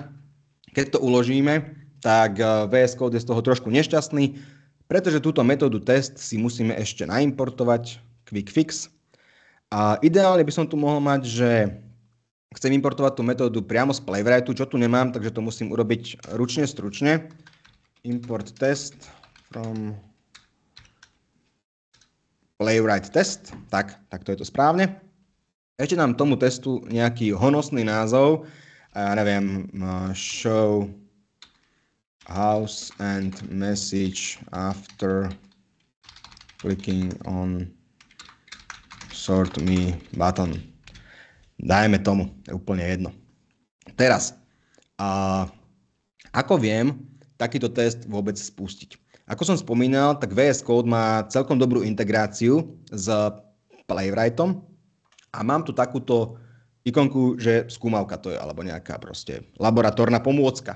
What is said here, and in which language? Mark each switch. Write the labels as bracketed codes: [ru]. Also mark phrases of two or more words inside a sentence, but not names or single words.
[sk] Keď to uložíme, tak VS Code je z toho trošku nešťastný, pretože túto metódu test si musíme ešte naimportovať [en] quick fix. [sk] A ideálne by som tu mohol mať, že chcem importovať tú metódu priamo z Playwrightu, čo tu nemám, takže to musím urobiť ručne, stručne. [en] Import test from Playwright test. [sk] Tak to je to správne. Ešte dám tomu testu nejaký honosný názov. Ja neviem, [en] show house and message after clicking on sort me button. [sk] Dajme tomu, je úplne jedno. Teraz, ako viem takýto test vôbec spustiť? Ako som spomínal, tak VS Code má celkom dobrú integráciu s Playwrightom a mám tu takúto ikonku, že skúmavka to je, alebo nejaká proste laboratórna pomôcka.